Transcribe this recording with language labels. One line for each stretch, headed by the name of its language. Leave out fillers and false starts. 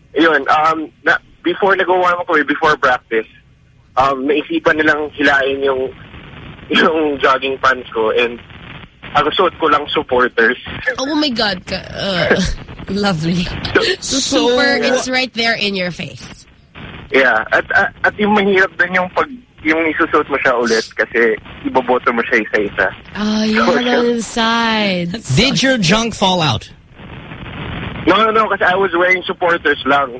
Filipino: Yun, before nag-warm ako,
English: before practice,
Filipino: naisipan nilang hilain yung jogging pants ko, and nakasuot ko lang supporters.
English: Oh my God, lovely. So, super, it's right there in your face.
Filipino: Yeah, at yung mahirap din yung pag... yung isusuot mo siya ulit kasi iboboto mo siya isa-isa.
English: Oh, you had it inside. Did your junk fall out? No, kasi I was wearing supporters lang.